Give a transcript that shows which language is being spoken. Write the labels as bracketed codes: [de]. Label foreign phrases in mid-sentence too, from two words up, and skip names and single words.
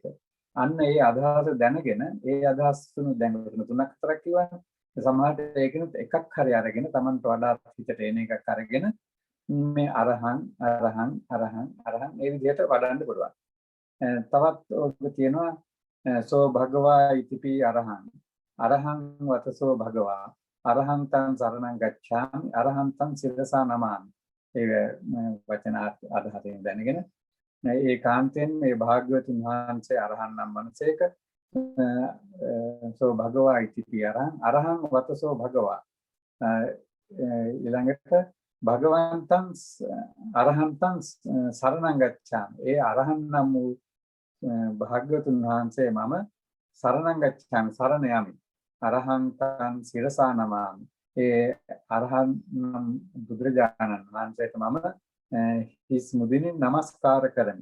[si] අන්න ඒ අදහස දැනගෙන ඒ අදහස් තුන දැන් තුනක් හතරක් කියවනේ. සමහරට ඒකිනුත් එකක් හරි අරගෙන Tamanට වඩා හිතට එන එකක් අරගෙන මේ අරහන් ඒ විදිහට වඩන්න පුළුවන්. තවත් ඔක තියෙනවා [pi] සෝ භගවා ඉතිපි අරහං වතසෝ භගවා අරහන්තං සරණං ගච්ඡාමි අරහන්තං සිරසා නමාමි. [si] ඒ වචන අදහසින් දැනගෙන ඒ කාන්තෙන් මේ භාග්‍යවතුන් වහන්සේ අරහන් නම් මනසේක [pi] සෝ භගවා ඉතිපි අරහං වතසෝ භගවා [si] ඊළඟට [pi] භගවන්තං අරහන්තං සරණං ගච්ඡාමි. [si] ඒ අරහන් නම් වූ භාග්‍යවතුන් වහන්සේ මම [pi] සරණං ගච්ඡාමි [si] සරණ යමි. [pi] අරහන්තං සිරසා නමාමි. [si] ඒ අරහන් නම් බුදුරජාණන් වහන්සේට මම හිස් මුදිනින් නමස්කාර කරමි.